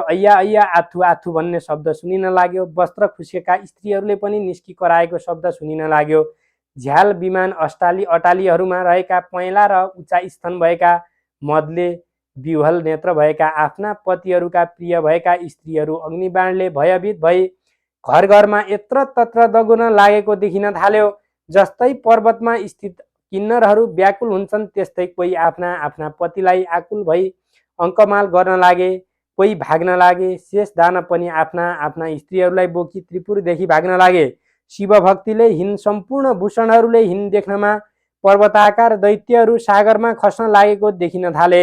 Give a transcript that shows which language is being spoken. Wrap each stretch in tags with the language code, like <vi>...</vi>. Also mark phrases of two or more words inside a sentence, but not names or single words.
<ne>अय्या अय्या आथु आथु भन्ने शब्द सुनिन लाग्यो। वस्त्र खुसेका स्त्रीहरूले पनि निस्की कराएको शब्द सुनिन लाग्यो। झ्याल विमान अटालीहरूमा रहेका पहेँला र उच्चा स्तन भएका मदले विह्वल नेत्र भएका आफ्ना पतिहरूका प्रिय भएका स्त्रीहरू अग्निबाणले भयभीत भई घर घरमा यत्र तत्र दगुन लागेको देखिन थाल्यो। जस्तै पर्वतमा स्थित किन्नरहरू व्याकुल हुन्छन् त्यस्तै कोही आफ्ना आफ्ना पतिलाई आकुल भई अङ्कमाल गर्न लागे, कोही भाग्न लागे। शेष दानव पनि आफ्ना आफ्ना स्त्रीहरूलाई बोकी त्रिपुरदेखि भाग्न लागे। शिवभक्तिले हिन सम्पूर्ण भूषणहरूले हिन देख्नमा पर्वताकार दैत्यहरू सागरमा खस्न लागेको देखिन थाले।</ne>